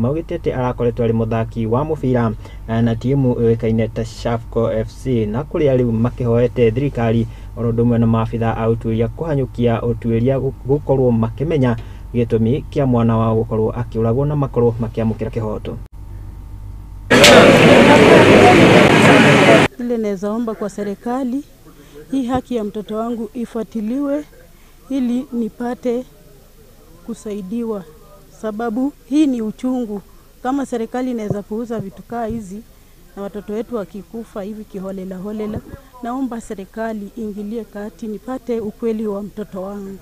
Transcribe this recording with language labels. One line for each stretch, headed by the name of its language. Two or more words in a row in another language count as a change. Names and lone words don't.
Kikuyu: Maugite ati arakoretwo ari muthaki wa mubira na timu kaine ta Shafco FC, na kuria riu makihoete thirikari orodumwe na maabitha autuiria kuhanyukia utuiria gukorwo makimenya gitumi kia mwana wa gukorwo akiuragwo na makorwo makiamukira kihoto.
Swahili: Ile naweza omba kwa serikali hii haki ya mtoto wangu ifuatiliwe ili nipate kusaidiwa, sababu hii ni uchungu. Kama serikali inaweza puuza vitu kaa hizi na watoto wetu wakikufa hivi kiholela holela, naomba serikali ingilie kati nipate ukweli wa mtoto wangu.